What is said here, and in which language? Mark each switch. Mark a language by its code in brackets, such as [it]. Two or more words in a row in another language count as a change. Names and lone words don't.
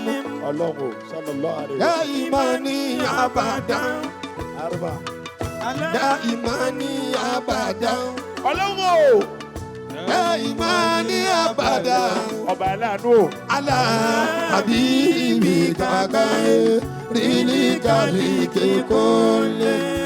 [yo] Ọlọ́run [ar] صلى الله عليه وسلم. دائما أبدا. Arba. دائما أبدا. [yo] Ọlọ́run. [ar] دائما أبدا. [yo] Ọba aláàánú. [ar] على حبيبك خير الخلق كلهم.